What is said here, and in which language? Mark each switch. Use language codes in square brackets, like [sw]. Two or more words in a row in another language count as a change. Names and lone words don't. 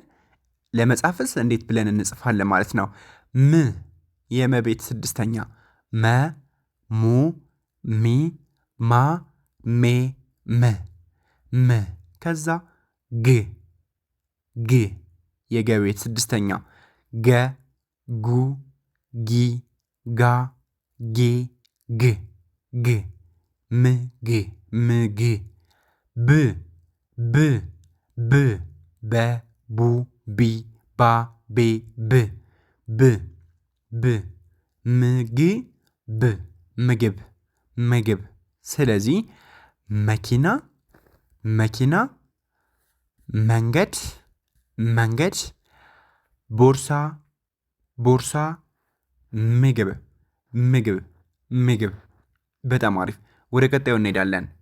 [am] ለመጻፍስ እንዴት ብለን እንጽፋለን ማለት ነው? ም የመቤት ስድስተኛ መ ሙ ሚ ማ ሜ ም ም ከዛ ግ ግ የገቤት ስድስተኛ ገ ጉ ጊ ጋ ጌ ግ ግ ምግ ምግ ብ ብ ብ በ ቡ ቢ ባ ቤ ብ ብ ብ ምግ ብ ምግብ ምግብ ስለዚህ መኪና መኪና መንገድ መንገድ ቦርሳ ቦርሳ ምግብ ምግብ ምግብ በጣም አሪፍ ወደ ቀጣዩ እንሄዳለን